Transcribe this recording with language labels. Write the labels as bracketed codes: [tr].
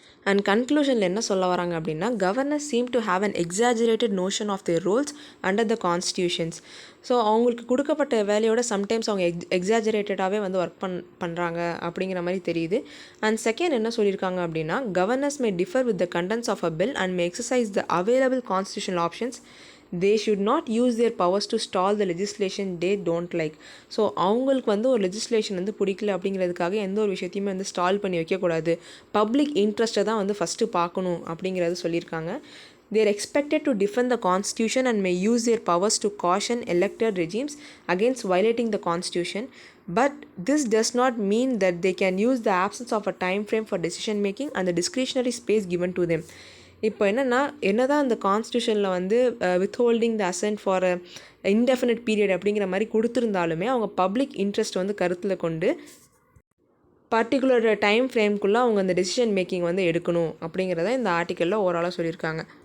[en] and [ta] கன்க்ளூஷனில் என்ன சொல்ல வராங்க அப்படின்னா [en] Governors seem to have an exaggerated notion of their roles under the constitutions. [ta] So அவங்களுக்கு கொடுக்கப்பட்ட வேலையோட சம்டைம்ஸ் அவங்க எக்ஸாஜரேட்டடாகவே வந்து ஒர்க் பண்ணுறாங்க அப்படிங்கிற மாதிரி தெரியுது. [en] and second [ta] என்ன சொல்லியிருக்காங்க அப்படின்னா [en] Governors may differ with the contents of a bill and may exercise the available constitutional options. they should not use their powers to stall the legislation they don't like. [ta] So அவங்களுக்கு வந்து ஒரு legislation வந்து பிடிக்கல அப்படிங்கிறதுக்காக எந்த ஒரு விஷயத்தையுமே வந்து ஸ்டால் பண்ணி வைக்கக்கூடாது, பப்ளிக் இன்ட்ரெஸ்ட்டை தான் வந்து ஃபஸ்ட்டு பார்க்கணும் அப்படிங்கிறது சொல்லியிருக்காங்க. [en] they are expected to defend the constitution and may use their powers to caution elected regimes against violating the constitution, but this does not mean that they can use the absence of a time frame for decision making and the discretionary space given to them. [ta] இப்போ என்ன தான் அந்த கான்ஸ்டியூஷனில் வந்து [en] withholding the assent for indefinite period [ta] அப்படிங்கிற மாதிரி கொடுத்துருந்தாலுமே அவங்க public interest வந்து கருத்தில் கொண்டு பர்டிகுலர் டைம் ஃப்ரேம்குள்ளே அவங்க அந்த டெசிஷன் மேக்கிங் வந்து எடுக்கணும் அப்படிங்கிறத இந்த ஆர்டிக்கலில் ஓவராலாக சொல்லியிருக்காங்க.